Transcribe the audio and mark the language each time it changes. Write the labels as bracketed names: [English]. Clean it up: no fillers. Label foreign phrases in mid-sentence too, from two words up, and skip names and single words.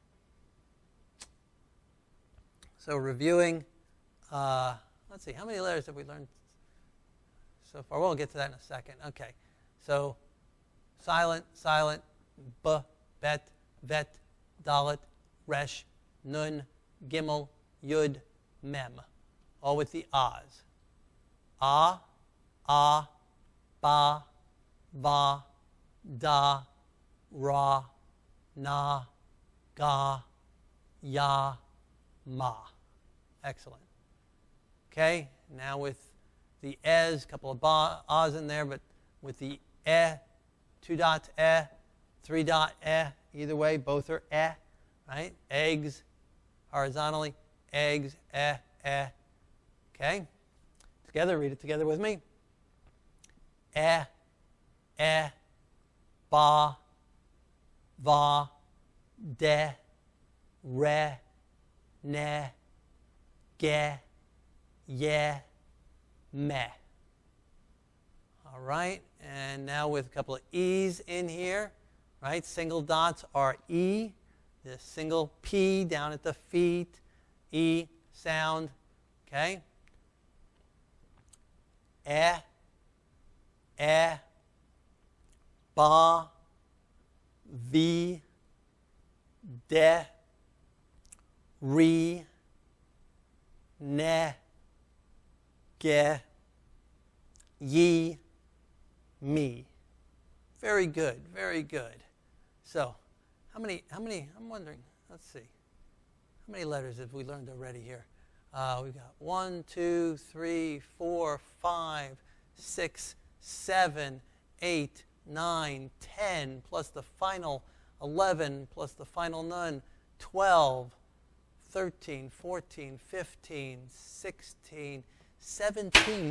[English] So reviewing, let's see, how many letters have we learned so far? We'll get to that in a second. Okay, so silent, b, [Hebrew] bet, vet, dalet, resh, nun, gimel, yud, mem, [English] all with the ahs. [Hebrew] Ah, ba, va, da, ra, na, ga, ya, ma. [English] Excellent. Okay, now with the es, a couple of ahs in there, but with the 2 dots 3 dot either way, both are right? Eggs, horizontally, eggs, Okay, together, read it together with me. [Hebrew] Ba, va, de, re, ne, ge, ye, me. [English] All right, and now with a couple of E's in here, right? Single dots are E, the single P down at the feet, E sound, okay? [Hebrew] Ba, vi, de, re, ne, ge, ye, me. [English] Very good, very good. So, how many, I'm wondering, let's see. How many letters have we learned already here? We've got 1, 2, 3, 4, 5, 6, 7, 8, 9, 10, plus the final 11, plus the final nun, 12, 13, 14, 15, 16, 17.